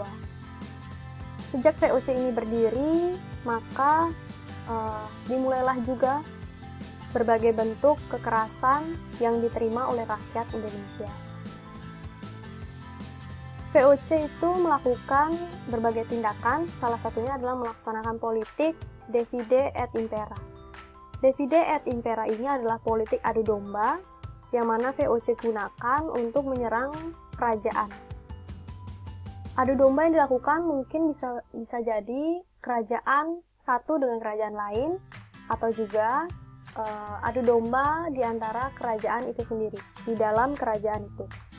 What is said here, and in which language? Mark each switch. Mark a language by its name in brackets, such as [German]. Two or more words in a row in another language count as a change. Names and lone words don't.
[Indonesian] Sejak VOC ini berdiri, maka dimulailah juga berbagai bentuk kekerasan yang diterima oleh rakyat Indonesia. VOC itu melakukan berbagai tindakan, salah satunya adalah melaksanakan politik [Latin] divide et impera. Divide et impera [Indonesian] ini adalah politik adu domba, yang mana VOC gunakan untuk menyerang kerajaan. Adu domba yang dilakukan mungkin bisa jadi kerajaan satu dengan kerajaan lain, atau juga adu domba di antara kerajaan itu sendiri, di dalam kerajaan itu.